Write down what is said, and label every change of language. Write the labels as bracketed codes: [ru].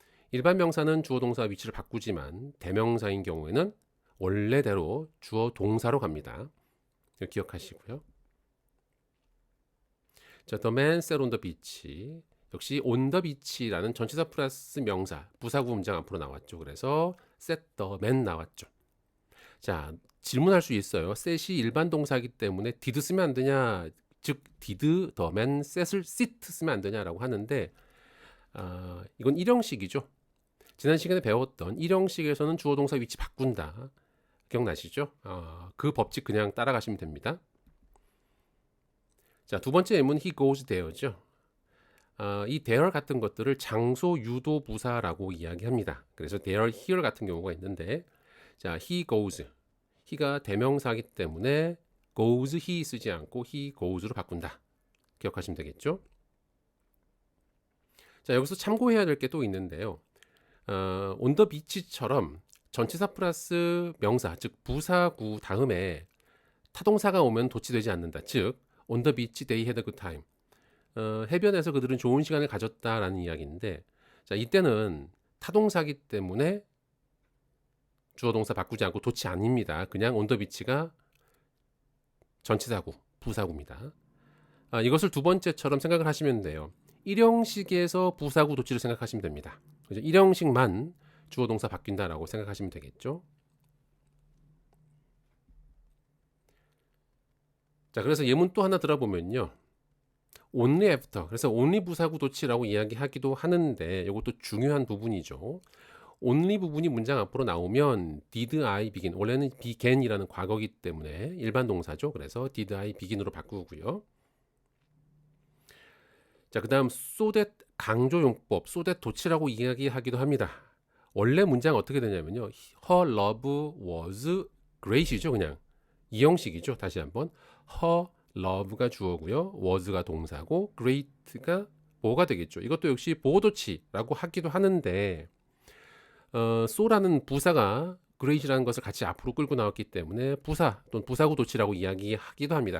[ko] 일반 명사는 주어 동사 위치를 바꾸지만 대명사인 경우에는 원래대로 주어 동사로 갑니다. 기억하시고요. [en] 자, the man sat on the beach. [ko] 역시 on the beach라는 전치사 플러스 명사 부사구 문장 앞으로 나왔죠. 그래서 [en] set the man [ko] 나왔죠. 자, 질문할 수 있어요. set이 일반 동사이기 때문에 did 쓰면 안 되냐? 즉 [en] did the man set [ko] 을 sit 쓰면 안 되냐라고 하는데 이건 일형식이죠. 지난 시간에 배웠던 일형식에서는 주어 동사 위치 바꾼다. 기억나시죠? 그 법칙 그냥 따라가시면 됩니다. 자, 두 번째 예문 [en] he goes there [ko] 죠. 이 there 같은 것들을 장소 유도 부사라고 이야기합니다. 그래서 there, here 같은 경우가 있는데 자, [en] he goes. [ko] he가 대명사이기 때문에 [en] goes he [ko] 쓰지 않고 [en] he goes [ko] 로 바꾼다. 기억하시면 되겠죠? 자, 여기서 참고해야 될 게 또 있는데요. on the beach처럼 전치사 플러스 명사, 즉 부사구 다음에 타동사가 오면 도치되지 않는다. [en] 즉 on the beach they had a good time. [ko] 해변에서 그들은 좋은 시간을 가졌다라는 이야기인데 자, 이때는 타동사기 때문에 주어 동사 바꾸지 않고 도치 아닙니다. 그냥 on the beach가 전치사구, 부사구입니다. 이것을 두 번째처럼 생각을 하시면 돼요. 일형식에서 부사구 도치를 생각하시면 됩니다. 그죠? 일형식만 주어 동사 바뀐다라고 생각하시면 되겠죠. 자, 그래서 예문 또 하나 들어보면요. [en] only after. [ko] 그래서 only 부사구 도치라고 이야기하기도 하는데 이것도 중요한 부분이죠. only 부분이 문장 앞으로 나오면 [en] did I begin. [ko] 원래는 began이라는 과거이기 때문에 일반 동사죠. 그래서 [en] did I begin [ko] 으로 바꾸고요. 자, 그다음 so that 강조 용법, so that 도치라고 이야기하기도 합니다. 원래 문장 어떻게 되냐면요. [en] Her love was great이죠, 그냥. [ko] 이 형식이죠. 다시 한번. Her love가 주어고요. was가 동사고 great가 뭐가 되겠죠. 이것도 역시 보호도치라고 하기도 하는데 so라는 부사가 great이라는 것을 같이 앞으로 끌고 나왔기 때문에 부사 또는 부사구 도치라고 이야기하기도 합니다.